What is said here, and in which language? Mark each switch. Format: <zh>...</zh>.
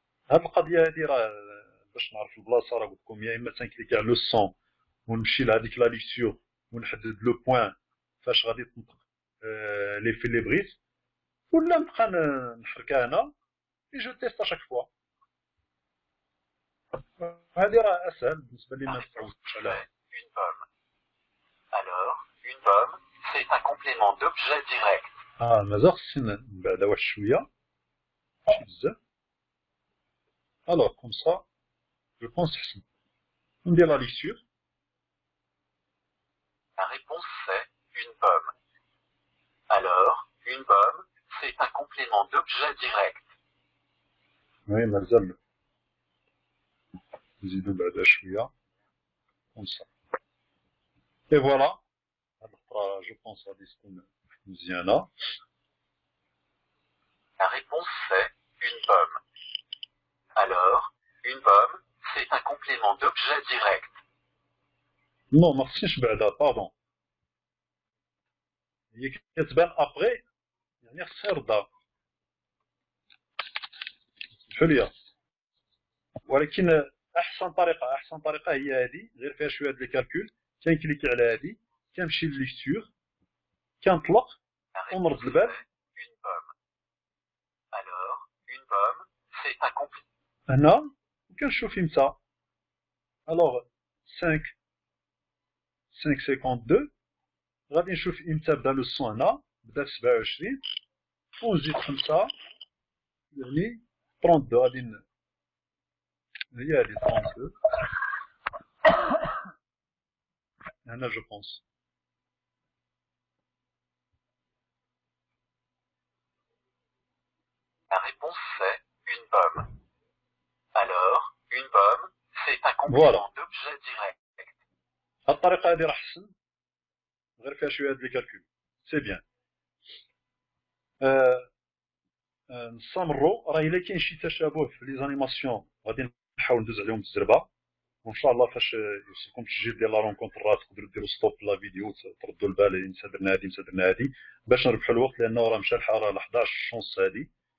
<ar>هاد القضيه هادي راه باش نعرف البلاصه راه قلت لكم يا اما تنكليكي على لو سون ونمشي لهاديك لا ليكتور ونحدد لو بوين فاش غادي تنطق لي في لي بغيت، ولا نبقى نحركها هنا اي جو تيست اشاك فوا. هادي راه اسهل بالنسبه لي، ما تعودتش عليها.</ar> <fr>Une pomme. Alors, une pomme, c'est un complément d'objet direct.</fr> <ar>مازال خصني نبعدها واحد شويه، ماشي بزاف. الوغ كوم سا جو بونس حسن. ندير لا ليكتور.</ar> <fr>La réponse c'est une pomme. Alors, une pomme, c'est un complément d'objet direct.</fr> <ar>وي مازال نزيدو بعدا شويه كوم سا. اي فوالا، هاد الخطره جو بونس غادي تكون مزيانه.</ar> <fr>La réponse c'est une pomme. Alors, une pomme, c'est un complément d'objet direct.</fr> <ar>نو ما خصنيش بعدا، باردون، هي كتبان ابري، يعني خصها يردها. سمحوا لي، ولكن احسن طريقه هي هادي، غير فيها شويه د لي كالكول. كنكليكي على هادي، كنمشي لليكتور، كنطلق</ar> <fr>La réponse</fr> <ar>ونرد البال.</ar> <fr>c'est une pomme. Alors, une pomme, c'est un complément.</fr> <ar>هنا وكنشوف امتى. الوغ 5:52 غادي نشوف امتى بدا لو سون. هنا بدا في 27 ونزيد 5، يعني 32. غادي هي هادي 32 هنا جو بونس.</ar> <fr>La réponse c'est une pomme. Alors, une pomme, c'est un complément d'objet direct.</fr> <ar>هاد الطريقه هادي راه احسن، غير فيها شويه د لي كالكول. سي بيان. نستمروا. راه الا كاين شي تشابه في لي زانيماسيون غادي نحاول ندوز عليهم بالزربه، وان شاء الله فاش يوصلكم التسجيل ديال لا رونكونتر راه تقدروا ديروا ستوب لا فيديو، تردوا البال امتى درنا هادي امتى درنا هادي، باش نربحوا الوقت، لانه راه مشى الحال ل 11 شونس هادي.</ar>